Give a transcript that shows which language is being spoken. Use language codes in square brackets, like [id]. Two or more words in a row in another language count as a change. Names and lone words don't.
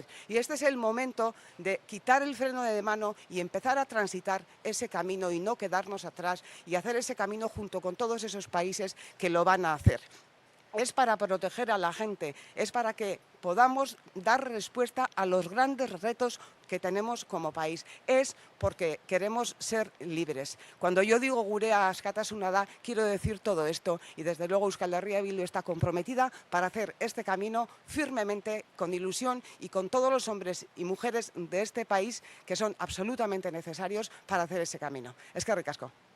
[es] Y este es el momento de quitar el freno de mano y empezar a transitar ese camino y no quedarnos atrás y hacer ese camino junto con todos esos países que lo van a hacer. Es para proteger a la gente, es para que podamos dar respuesta a los grandes retos que tenemos como país. Es porque queremos ser libres. Cuando yo digo [eu] gurea askatasuna da, [es] quiero decir todo esto y desde luego Euskal Herria Bildu está comprometida para hacer este camino firmemente, con ilusión y con todos los hombres y mujeres de este país que son absolutamente necesarios para hacer ese camino. [eu] Eskerrik asko.